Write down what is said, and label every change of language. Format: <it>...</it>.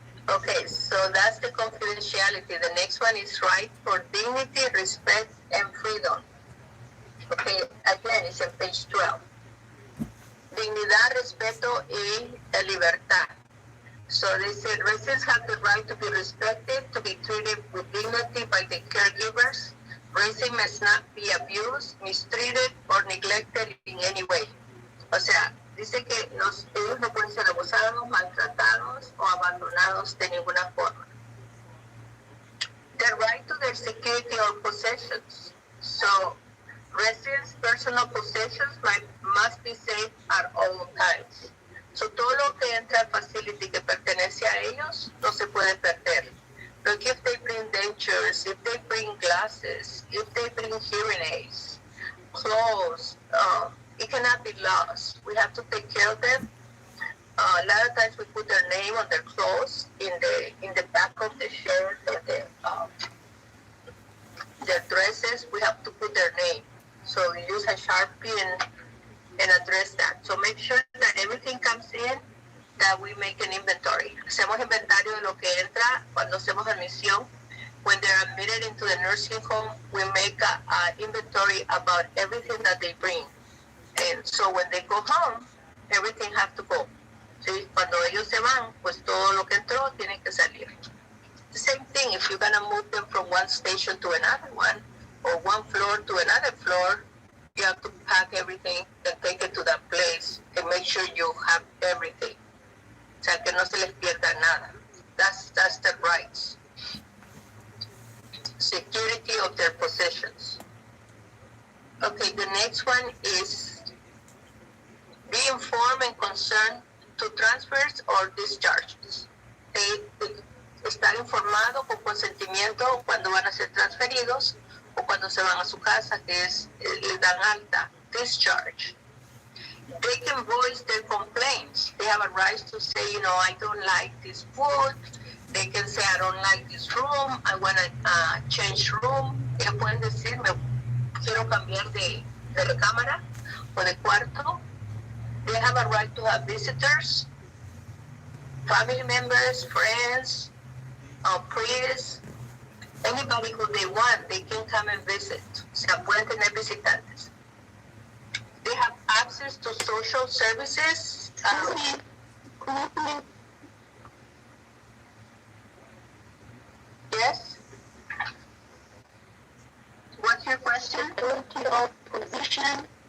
<en>Okay, so that's the confidentiality. The next one is right for dignity, respect, and freedom. Okay, again, it's on page 12.</en> <es>dignidad, respeto y libertad.</es> <en>So they said residents have the right to be respected, to be treated with dignity by the caregivers. Residents must not be abused, mistreated, or neglected in any way.</en> <es>O sea, dice que ellos no pueden ser abusados, maltratados o abandonados de ninguna forma.</es> <en>The right to their security or possessions. So residents' personal possessions must be safe at all times.</en> <es>So todo lo que entra al facility que pertenece a ellos no se puede perder.</es> <en>Look, if they bring dentures, if they bring glasses, if they bring hearing aids, clothes, it cannot be lost. We have to take care of them. A lot of times we put their name on their clothes in the back of the shirt or their dresses. We have to put their name. So we use a Sharpie and address that. So make sure that everything comes in, that we make an inventory.</en> <es>Hacemos inventario de lo que entra cuando hacemos admisión.</es> <en>When they're admitted into the nursing home, we make an inventory about everything that they bring. And so when they go home, everything has to go.</en> <es>¿Sí? Cuando ellos se van, pues todo lo que entró tiene que salir.</es> <en>The same thing, if you're going to move them from one station to another one, or one floor to another floor, you have to pack everything and take it to that place and make sure you have everything.</en> <es>O sea, que no se les pierda nada.</es> <en>That's the rights. Security of their possessions. Okay, the next one is be informed and concerned to transfers or discharges.</en> <es>Estar informado con consentimiento cuando van a ser transferidos o cuando se van a su casa, que es, le dan alta, discharge.</es> <en>They can voice their complaints. They have a right to say, I don't like this food. They can say, I don't like this room. I want to change room.</en> <es>Ellos pueden decir, me quiero cambiar de recámara o de cuarto.</es> <en>They have a right to have visitors, family members, friends, priests, anybody who they want, they can come and visit.</en> <es>O sea, pueden tener visitantes.</es> <en>They have access to social services. Yes? What's your question? Security of position.</en>